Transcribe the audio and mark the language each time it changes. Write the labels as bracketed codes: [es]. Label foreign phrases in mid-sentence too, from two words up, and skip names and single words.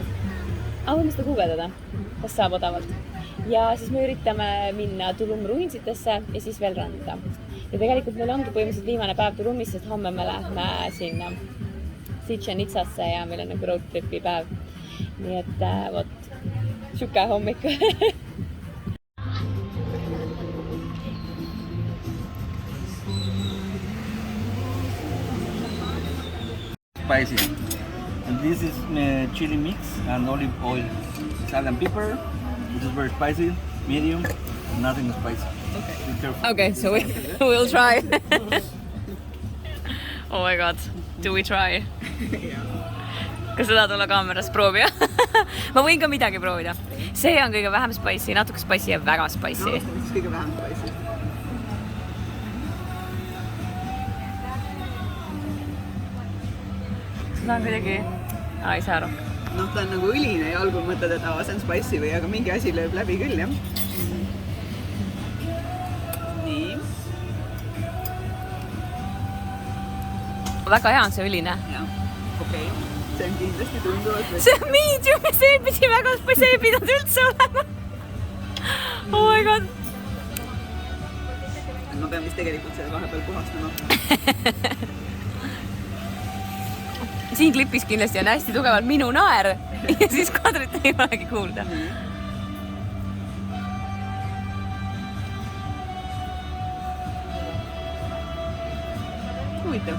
[et] Võime seda guugeldada, kas saab odavalt. Ja siis me üritame minna Tulum ruinsitesse ja siis veel randa. Ja tegelikult meil ongi põhimõtteliselt viimane päev Tulumis, sest homme me lähme sinna Chichen Itzasse ja meil on nagu [en] road tripi [et] päev. Nii et vot, siuke hommik. [en] Spicy. And this is chili mix and olive oil. Salt and pepper. This is very spicy, medium, nothing spicy. Okay, so we'll try. Oh my god, do we try? [et] Kas seda tulla kaameras proovida? Ma võin ka midagi proovida. See on kõige vähem spicy, natuke spicy ja väga spicy. No, mis kõige vähem spicy? Seda on kuidagi... ei saa rohkem. Noh, ta on nagu õline ja algul mõtled, et see on spicy või, aga mingi asi lööb läbi küll, jah. Nii. Väga hea on see õline. Jah, okei. See on kindlasti tunduvalt. See on medium ja see pidi väga see ei pidanud üldse olema. [en] Oh my god. [et] ma pean vist tegelikult selle vahepeal puhastama. Siin klipis kindlasti on hästi tugevalt minu naer ja siis Kadrit ei olegi kuulda. Huvitav.